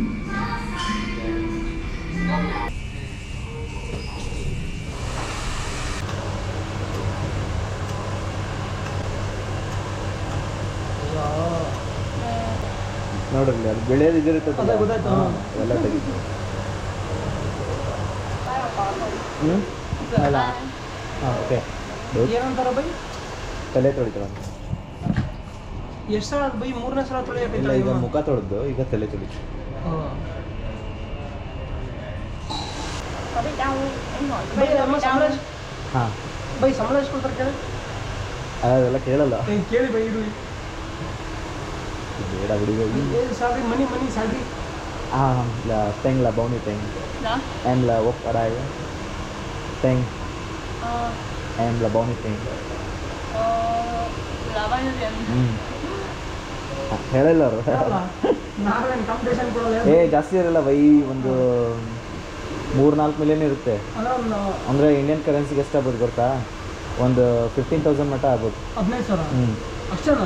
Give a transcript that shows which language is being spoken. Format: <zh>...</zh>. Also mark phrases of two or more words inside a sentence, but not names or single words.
<kn>ನೋಡ್ರಿ ಅದು ಬೆಳೆಯೋದು ಇದಿರುತ್ತದೆ, ಎಲ್ಲ ತೆಗಿತು. ಅಲ್ಲ, ಹಾಂ, ಓಕೆ. ಏನಂತಾರ ಬೈ? ತಲೆ ತೊಳಿತಾವ. ಎಷ್ಟು ಸಲ ಬೈ 3ನೇ ಸಲ ಇಲ್ಲ ಈಗ ತೊಳೆಯಬೇಕು ಮುಖ ತೊಳೆದು ಈಗ ತಲೆ ತೊಳಿತು.</kn> <vi>Có bị đau em hỏi</vi> <kn>ಬೈ</kn> <vi>bây giờ</vi> <kn>ಅಮ್ಮ</kn> <vi>bị</vi> <kn>ಸಂಬಳ</kn> <vi>đau</vi> <kn>ಹಾಂ ಬೈ ಸಂಬಳ ಎಷ್ಟು ಕೊಡ್ತಾರೆ ಕೇಳಿ ಅದೆಲ್ಲ ಕೇಳಲ್ಲ. ಕೇಳಿ ಬೈ ಇಡು ಬೇಡ ಬಿಡಿ</kn> <en>salary money salary</en> <vi>ಹಾಂ là Teng là bao nhiêu tiền? Dạ Em là Quốc ở đây á. Teng em là bao nhiêu tiền? là bao nhiêu tiền?</vi> <kn>ಹೇಳಿಲ್ಲ ಅವರು. ನಾವೇನು ಕಾಂಪಿಟೇಷನ್ ಕೊಡೋಲ್ಲ ಜಾಸ್ತಿ ಇರಲ್ಲ ಬೈ, ಒಂದು 3-4 ಮಿಲಿಯನ್ ಇರುತ್ತೆ. ಅಲ್ಲ ಒಂದು ಅಂದರೆ</kn> <en>Indian currencyಗೆ</en> <kn>ಎಷ್ಟು ಆಗ್ಬೋದು ಗೊತ್ತಾ? ಒಂದು 15,000 ಮಟ್ಟ ಆಗ್ಬೋದು. 15,000 ಅಷ್ಟೇನಾ?</kn>